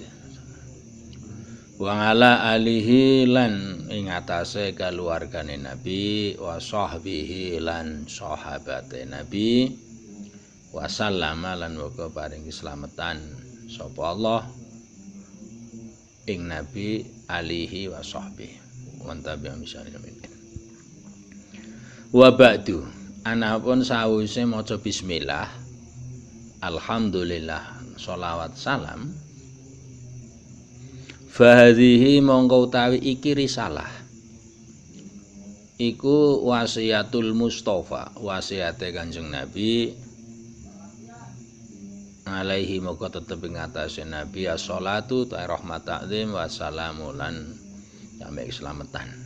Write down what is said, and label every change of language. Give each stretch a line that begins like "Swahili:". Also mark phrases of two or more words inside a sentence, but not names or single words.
Arabic: وعلى آله
Javanese: lan ing atase kaluwargane Nabi,
Arabic: وصحبه
Javanese: lan sahabate Nabi,
Arabic: وسلم
Javanese: lan muga paring keselamatan sapa Allah ing Nabi
Arabic: آله وصحبه وتابعهم بإحسان. وبعد,
Javanese: anapun sawise maca bismillah, alhamdulillah, sholawat salam, fahadhihi mongko utawi iki risalah, iku
Arabic: وصية المصطفى,
Javanese: wasiate Kanjeng Nabi alaihi, mongko tetep ing atase Nabi as-sholatu ta rahmat ta'zim
Arabic: والسلام
Javanese: lan sampai keselamatan.